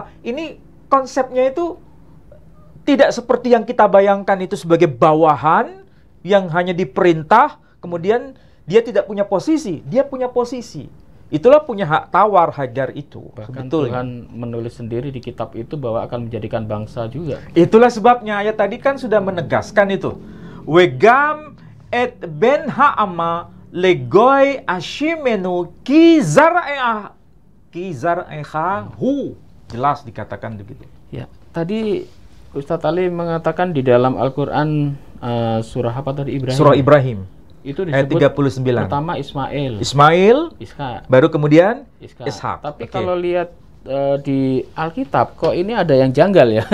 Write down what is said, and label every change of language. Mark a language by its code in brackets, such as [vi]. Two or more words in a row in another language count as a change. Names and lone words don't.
[id] Ini konsepnya itu tidak seperti yang kita bayangkan itu sebagai bawahan yang hanya diperintah, kemudian dia tidak punya posisi. Dia punya posisi. Itulah punya hak tawar Hajar itu. Bahkan Tuhan menulis sendiri di kitab itu bahwa akan menjadikan bangsa juga. Itulah sebabnya ayat tadi kan sudah menegaskan itu. [he] וגם את בן האמה לגוי אשימנו כי זרעך הוא. [id] Jelas dikatakan begitu. Ya, tadi Ustadz Ali mengatakan di dalam Al-Quran surah apa tadi? Ibrahim. Surah Ibrahim. Itu disebut ayat 39. Pertama Ismail, Ishak. Baru kemudian Ishak. Tapi kalau lihat di Alkitab kok ini ada yang janggal ya.